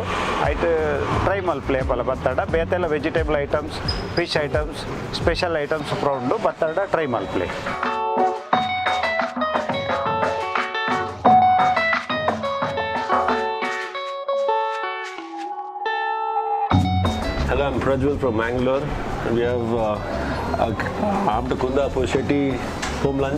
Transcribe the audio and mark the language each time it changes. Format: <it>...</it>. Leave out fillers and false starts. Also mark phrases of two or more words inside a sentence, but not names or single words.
<tcy>ಐಟ್ ಟ್ರೈ ಮಲ್ಪ್ಲೆ ಪಲ ಬತ್ತಾಡ ಬೇತೆಲ್ಲ</tcy> <en>vegetable items, fish items, special items</en> <tcy>ಉಂಡು ಬತ್ತಾಡ ಟ್ರೈ ಮಲ್ಪ್ಲೆ.</tcy> <en>Hello, I'm Prajwal from Mangalore. We have after Kundapur Shetty home lunch.</en>